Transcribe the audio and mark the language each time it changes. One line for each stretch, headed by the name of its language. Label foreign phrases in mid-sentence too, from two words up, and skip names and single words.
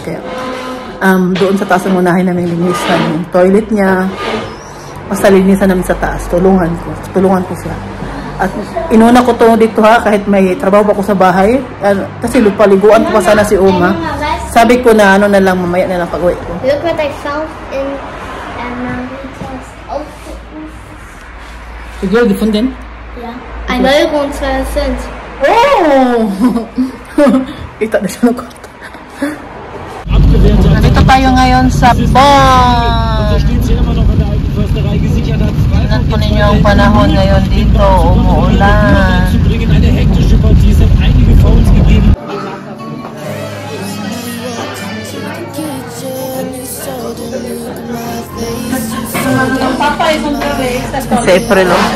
Filipino: Kaya doon sa taas ang unahin namin linisan yung toilet niya. Basta linisan namin sa taas. Tulungan ko siya. At inuna ko to dito kahit may trabaho pa ako sa bahay. Kasi paliguan ko pa sana si Uma. Sabi ko na na lang, mamaya na lang pag-uwi ko.
English: Look what I found in
Filipino: Siguro gefunden?
German: Ja. 1 Euro und 2 Cent.
Filipino: Oh! Kita na siya ng kwarto. Nandito tayo ngayon sa Bonn. Tingnan po ninyo ang panahon ngayon dito. Umuulan. Si April.